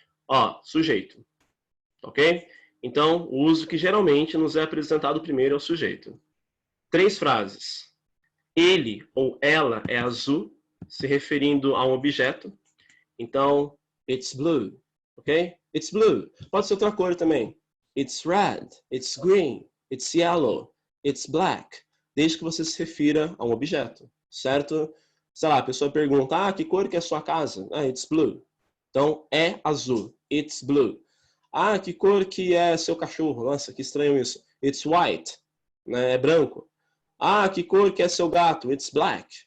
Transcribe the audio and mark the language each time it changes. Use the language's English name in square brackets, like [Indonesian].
[Portuguese] Ó, sujeito, ok? Então, o uso que geralmente nos é apresentado primeiro é o sujeito. 3 frases. Ele ou ela é azul, se referindo a um objeto. [English] Então, it's blue, ok? It's blue. [Portuguese] Pode ser outra cor também. [English] It's red, it's green, it's yellow, it's black. [Portuguese] Desde que você se refira a um objeto, certo? Sei lá, a pessoa pergunta, que cor que é a sua casa? [English] It's blue. [Portuguese] Então, é azul. [English] It's blue. [Portuguese] Que cor que é seu cachorro? Nossa, que estranho isso. [English] It's white. [Portuguese] Né? É branco. Que cor que é seu gato? [English] It's black.